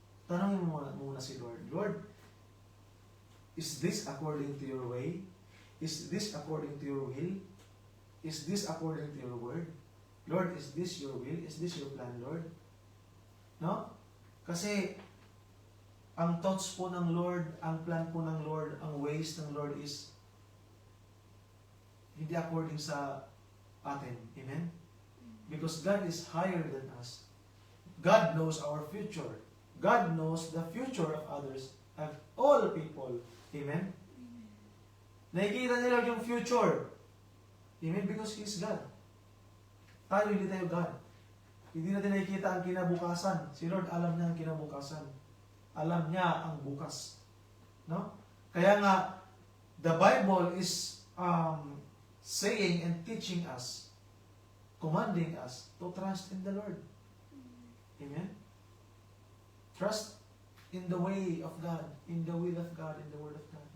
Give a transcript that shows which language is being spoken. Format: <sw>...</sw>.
<tl>Tanongin mo muna si</tl> <en>Lord, Lord, is this according to your way? Is this according to your will? Is this according to your word? Lord, is this your will? Is this your plan, Lord? No?</en> <tl>Kasi, ang thoughts po ng Lord, ang plan po ng Lord, ang ways ng Lord is hindi according sa atin. Amen?</tl> <en>Because God is higher than us. God knows our future. God knows the future of others, of all people.</en> <tl>Amen? Nakikita nila yung future. Amen?</tl> <en>Because He is God.</en> <tl>Tayo, hindi tayo God. Hindi natin nakikita ang kinabukasan. Si Lord, alam niya ang kinabukasan. Alam niya ang bukas. No? Kaya nga,</tl> <en>the Bible is saying and teaching us, commanding us to trust in the Lord. Amen? Trust in the way of God, in the will of God, in the word of God.</en>